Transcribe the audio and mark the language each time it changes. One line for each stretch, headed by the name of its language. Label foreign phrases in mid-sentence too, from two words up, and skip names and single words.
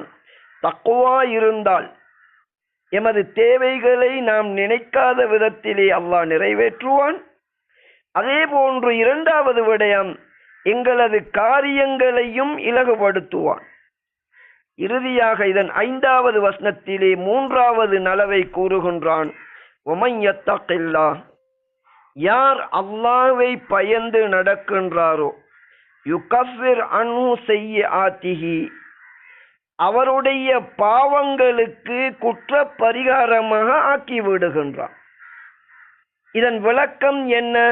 Tamil: தக்வா இருந்தால் எமது தேவைகளை நாம் நினைக்காத விதத்திலே அல்லாஹ் நிறைவேற்றுவான். அதே போன்று 2வது விடயம், எங்களது காரியங்களையும் இலகுபடுத்துவான். இறுதியாக இதன் 5வது வசனத்திலே 3வது நலவை கூறுகின்றான்.
Arabic: وَمَنْ يَتَّقِ اللَّهَ,
Tamil: யார் அல்லாஹ்வை பயந்து நடக்கின்றாரோ,
Arabic: يكفر عنه سيئاته,
Tamil: அவருடைய பாவங்களுக்கு குற்ற பரிகாரமாக ஆக்கி விடுகின்றான். இதன் விளக்கம் என்ன?